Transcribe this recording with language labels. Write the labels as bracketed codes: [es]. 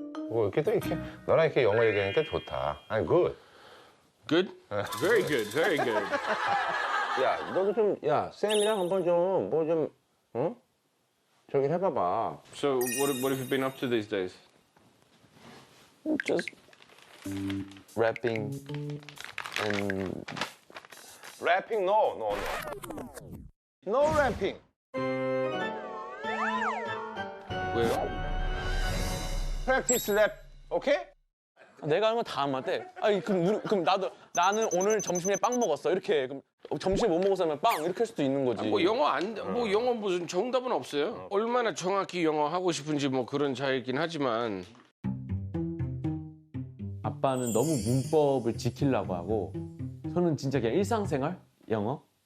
[ko] 뭐 이렇게 또 이렇게 너랑 이렇게 영어 얘기하니까 좋다. [en] I'm good. Good? Very good. Very good. [ko] 야, 너도 좀, 쌤이랑 한번 좀, 뭐 좀, 저기 해봐봐. [en] So what have you been up to these days? Just rapping and 래핑, no 래핑. [ko] 왜요? [en] Practice rap, 오케이? [ko] 내가 하는 건 다 안 맞대. 아니 그럼 나는 오늘 점심에 빵 먹었어. 이렇게 그럼 점심 못 먹었어 하면 빵 이렇게 할 수도 있는 거지. 뭐 영어 무슨 정답은 없어요. 얼마나 정확히 영어 하고 싶은지 뭐 그런 차이긴 하지만. 아빠는 너무 문법을 지키려고 하고 저는 진짜 그냥 일상생활 영어.